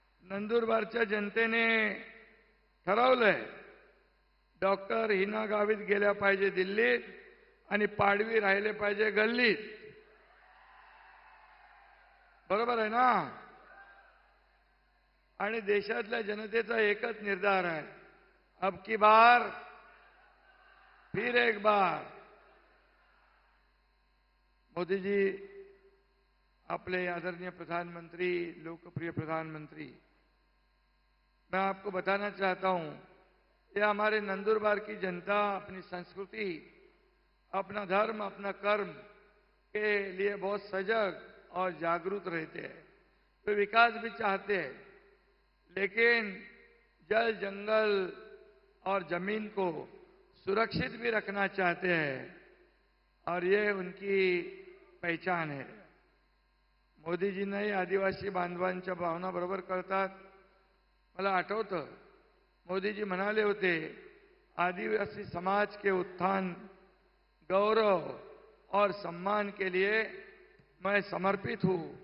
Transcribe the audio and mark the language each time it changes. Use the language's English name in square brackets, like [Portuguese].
[Marathi] नंदुरबारच्या जनतेने ठरवलंय, डॉक्टर हिना गावित गेल्या पाहिजे दिल्लीत आणि पाडवी राहिले पाहिजे गल्लीत. बरोबर आहे ना? आणि देशातल्या जनतेचा एकच निर्धार आहे, [Hindi] अब की बार फिर एक बार. मोदीजी अपने आदरणीय प्रधानमंत्री, लोकप्रिय प्रधानमंत्री, मैं आपको बताना चाहता हूं, ये हमारे नंदुरबार की जनता अपनी संस्कृति, अपना धर्म, अपना कर्म के लिए बहुत सजग और जागरूक रहते हैं. वे विकास भी चाहते हैं, लेकिन जल, जंगल और जमीन को सुरक्षित भी रखना चाहते हैं, और ये उनकी पहचान है. [Marathi] मोदीजींनाही आदिवासी बांधवांच्या भावना बरोबर कळतात. मला आठवतं, मोदीजी म्हणाले होते, [Hindi] आदिवासी समाज के उत्थान, गौरव और सम्मान के लिए मैं समर्पित हूं.